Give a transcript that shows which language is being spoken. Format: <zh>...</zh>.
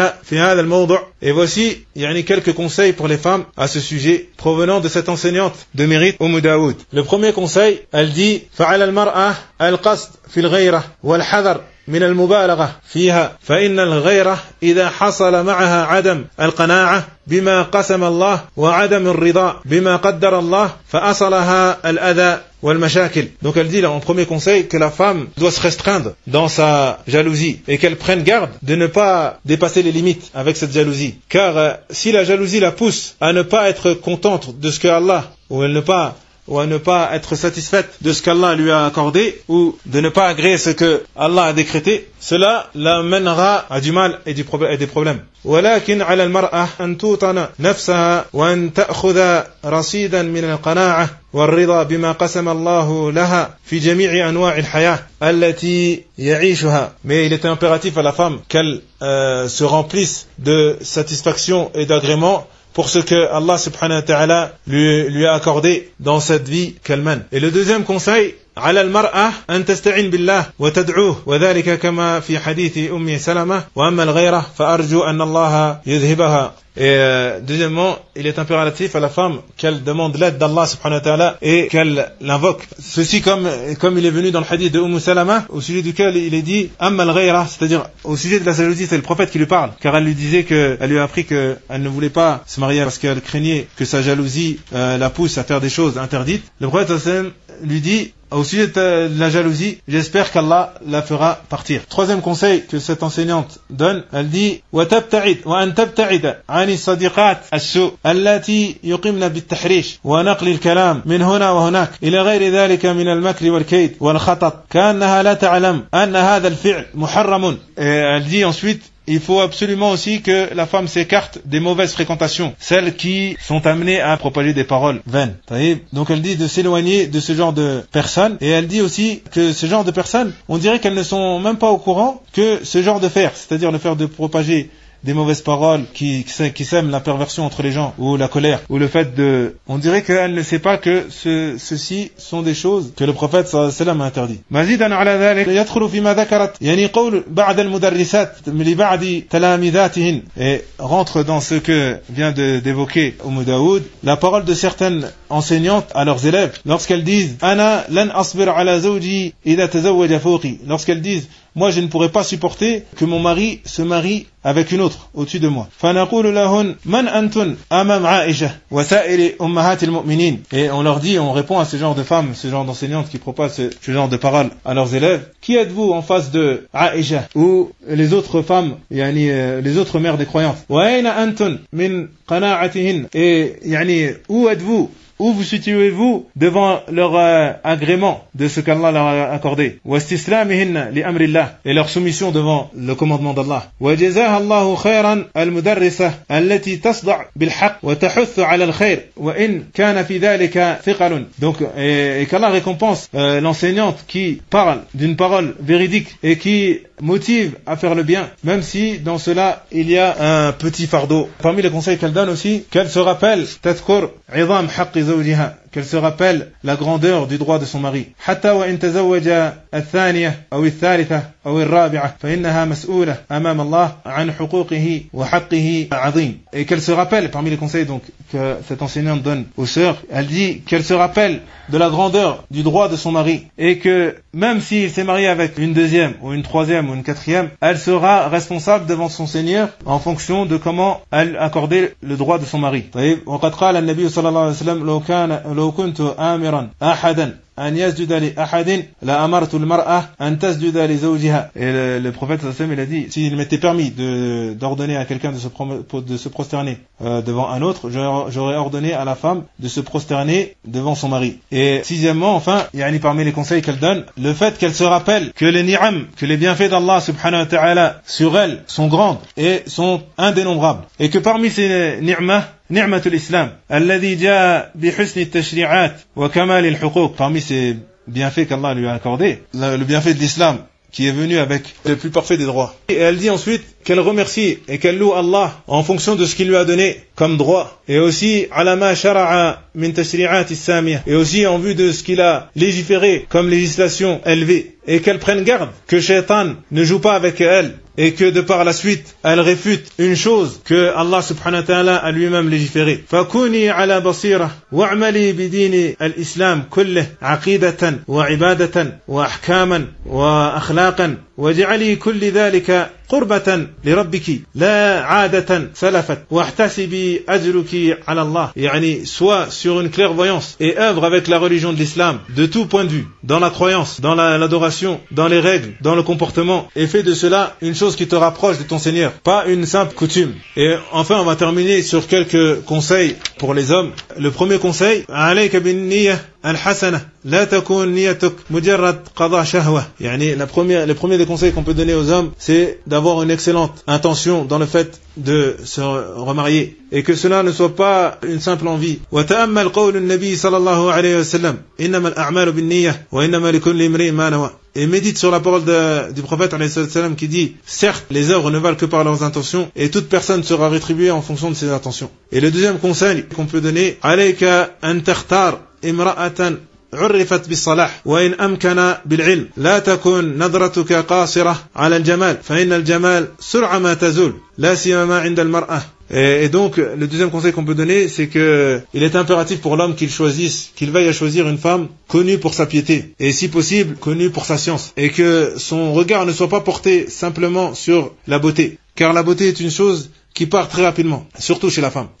<fr>Et voici, il y a quelques conseils pour les femmes à ce sujet, provenant de cette enseignante de mérite, Umm Daoud. Le premier conseil, elle dit,</fr> <ar>فَعَلَى الْمَرْأَةِ الْقَصْدِ فِي الْغَيْرَةِ وَالْحَذَرِ من المبالغة فيها فإن الغيرة إذا حصل معها عدم القناعة بما قسم الله وعدم الرضا بما قدر الله فأصلها الأذى والمشاكل.</ar> <fr>Donc elle dit là en premier conseil que la femme doit se restreindre dans sa jalousie et qu'elle prenne garde de ne pas dépasser les limites avec cette jalousie. Car si la jalousie la pousse à ne pas être contente de ce que Allah ou à ne pas être satisfaite de ce qu'Allah lui a accordé, ou de ne pas agréer ce que Allah a décrété, cela l'amènera à du mal et des problèmes.</fr> <ar>ولكن على المرأة أن توطن نفسها وأن تأخذ رصيدا من القناعة والرضا بما قسم الله لها في جميع أنواع الحياة التي يعيشها.</ar> <fr>Mais il est impératif à la femme qu'elle se remplisse de satisfaction et d'agrément pour ce que Allah subhanahu wa ta'ala lui a accordé dans cette vie qu'elle mène. Et le deuxième conseil,</fr> <ar>على المرأة أن تستعين بالله وتدعوه وذلك كما في حديث أم سلمة وأما الغيرة فأرجو أن الله يذهبها.</ar> <fr>Et deuxièmement, il est impératif à la femme qu'elle demande l'aide d'Allah subhanahu wa ta'ala et qu'elle l'invoque. Ceci comme il est venu dans le hadith de Umm Salama, au sujet duquel il est dit Amma al-ghayra, c'est-à-dire au sujet de la jalousie, c'est le prophète qui lui parle, car elle lui disait que elle lui a appris qu'elle ne voulait pas se marier parce qu'elle craignait que sa jalousie la pousse à faire des choses interdites. Le prophète sallallahu alayhi wa sallam lui dit au sujet de la jalousie, j'espère qu'Allah la fera partir. Troisième conseil que cette enseignante donne, elle dit</fr> <ar>وتبتعد وأن تبتعد عن الصديقات السوء التي يقمن بالتحريش ونقل الكلام من هنا وهناك إلى غير ذلك من المكر والكيد والخطط كأنها لا تعلم أن هذا الفعل محرم.</ar> <fr>Elle dit ensuite, il faut absolument aussi que la femme s'écarte des mauvaises fréquentations, celles qui sont amenées à propager des paroles vaines. Donc elle dit de s'éloigner de ce genre de personnes, et elle dit aussi que ce genre de personnes, on dirait qu'elles ne sont même pas au courant que ce genre de faire, c'est-à-dire le faire de propager des mauvaises paroles qui sèment la perversion entre les gens, ou la colère, ou le fait de... On dirait qu'elle ne sait pas que ceci sont des choses que le prophète sallam a interdit.</fr> <ar>مزيداً على ذلك يدخل فيما ذكرت يعني قول بعض المدرسات لبعض تلاميذاتهن.</ar> <fr>Et rentre dans ce que vient d'évoquer Umm Daoud, la parole de certaines enseignantes à leurs élèves, lorsqu'elles disent</fr> <ar>أنا لن أصبر على زوجي إذا تزوج فوقي,</ar> <fr>lorsqu'elles disent moi je ne pourrais pas supporter que mon mari se marie avec une autre au-dessus de moi.</fr> <ar>فنقول لهن من أنتن أمام عائشة وسائر أمهات المؤمنين.</ar> <fr>Et on leur dit, on répond à ce genre de femmes, ce genre d'enseignantes qui proposent ce genre de paroles à leurs élèves, qui êtes-vous en face de عائشة ou les autres femmes,</fr> <ar>يعني</ar> <fr>les autres mères des croyantes.</fr> <ar>وأين أنتن من قناعتهن.</ar> <fr>Et</fr> <ar>يعني</ar> <fr>où êtes-vous, où vous situez-vous devant leur agrément de ce qu'Allah leur a accordé,</fr> <ar>واستسلامهن لأمر الله,</ar> <fr>et leur soumission devant le commandement d'Allah.</fr> <ar>وجزاها الله خيرا المدرسة التي تصدع بالحق وتحث على الخير وإن كان في ذلك ثقل.</ar> <fr>Donc et qu'Allah récompense l'enseignante qui parle d'une parole véridique et qui motive à faire le bien, même si dans cela il y a un petit fardeau. Parmi les conseils qu'elle donne aussi, qu'elle se rappelle,</fr> <ar>تذكر عظام حق زوجها,</ar> <fr>qu'elle se rappelle la grandeur du droit de son mari.</fr> <ar>حتى وإن تزوج الثانية أو الثالثة أو الرابعة فإنها مسؤولة أمام الله عن حقوقه وحقه عظيم.</ar> <fr>Et qu'elle se rappelle, parmi les conseils donc que cette enseignante donne aux sœurs, elle dit qu'elle se rappelle de la grandeur du droit de son mari, et que même s'il s'est marié avec une deuxième ou une troisième ou une quatrième, elle sera responsable devant son Seigneur en fonction de comment elle accordait le droit de son mari.</fr> <ar>وقد قال النبي صلى الله عليه وسلم لو كان لو كنت آمرا أحدا أن يسجد لأحد لأمرت المرأة أن تسجد لزوجها.</ar> <fr>Et le prophète sallam il a dit, s'il m'était permis d'ordonner à quelqu'un de se prosterner devant un autre, j'aurais ordonné à la femme de se prosterner devant son mari. Et sixièmement, enfin, yani parmi les conseils qu'elle donne, le fait qu'elle se rappelle que les ni'am, que les bienfaits d'Allah subhanahu wa ta'ala sur elle sont grandes et sont indénombrables, et que parmi ces ni'ma,</fr> <ar>نعمة الإسلام الذي جاء بحسن التشريعات وكمال الحقوق.</ar> <fr>Parmi ces bienfaits qu'Allah lui a accordé, le bienfait de l'islam qui est venu avec le plus parfait des droits. Et elle dit ensuite qu'elle remercie et qu'elle loue Allah en fonction de ce qu'il lui a donné comme droit, et aussi</fr> <ar>على ما شرع من تشريعات السامية,</ar> <fr>et aussi en vue de ce qu'il a légiféré comme législation élevée, et qu'elle prenne garde que Shaitan ne joue pas avec elle, et que de par la suite elle réfute une chose que Allah subhanahu wa ta'ala a lui-même légiféré.</fr> <ar>فكوني على بصيرة واعملي بدين الإسلام كله عقيدة وعبادة وأحكاما وأخلاقا واجعلي كل ذلك قربة لربك لا عادة سلفت واحتسبي أجرك على الله. يعني</ar> <fr>soit sur une clairvoyance et œuvre avec la religion de l'islam de tout point de vue, dans la croyance, dans l'adoration, dans les règles, dans le comportement, et fais de cela une chose qui te rapproche de ton Seigneur, pas une simple coutume. Et enfin, on va terminer sur quelques conseils pour les hommes. Le premier conseil,</fr> <ar>عليك بالنية الحسنة لا تكون نيتك مجرد قضاء شهوة. يعني</ar> <fr>le premier des conseils qu'on peut donner aux hommes, c'est d'avoir une excellente intention dans le fait de se remarier, et que cela ne soit pas une simple envie.</fr> <ar>وتأمل قول النبي صلى الله عليه وسلم إنما الأعمال بالنية وإنما لكل امرئ ما نوى.</ar> <fr>Et médite sur la parole du prophète alayhi salatu wasalam qui dit, certes, les œuvres ne valent que par leurs intentions, et toute personne sera rétribuée en fonction de ses intentions. Et le deuxième conseil qu'on peut donner,</fr> <ar>عليك أن تختار امرأة عرفت بالصلاح وإن أمكن بالعلم لا تكون نظرتك قاصرة على الجمال فإن الجمال سرعة ما تزول لا سيما عند المرأة.</ar> <fr>Et donc, le deuxième conseil qu'on peut donner, c'est que il est impératif pour l'homme qu'il veuille à choisir une femme connue pour sa piété, et si possible, connue pour sa science, et que son regard ne soit pas porté simplement sur la beauté, car la beauté est une chose qui part très rapidement, surtout chez la femme.</fr>